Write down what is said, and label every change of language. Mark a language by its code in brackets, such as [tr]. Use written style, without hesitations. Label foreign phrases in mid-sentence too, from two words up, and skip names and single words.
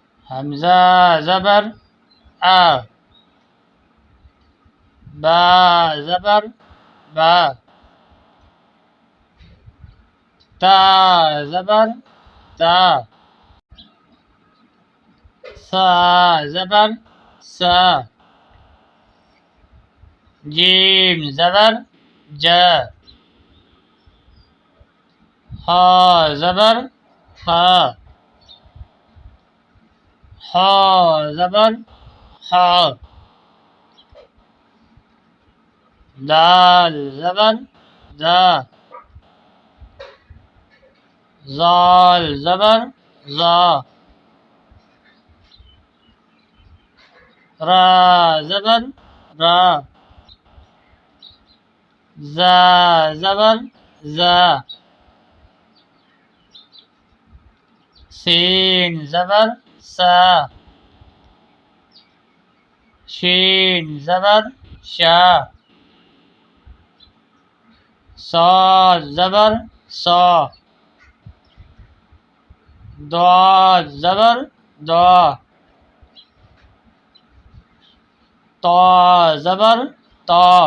[ur] همزة زبر آ. با زبر با. تا زبر تا. ثا زبر ثا. جيم زبر جا. ها زبر ها. حا زبر حا. دال زبر دا. زال زبر زا. را زبر را. زا زبر زا. سين زبر سا. شين زبر شا. صاد زبر صا. ضاد زبر ضا. طا زبر طا.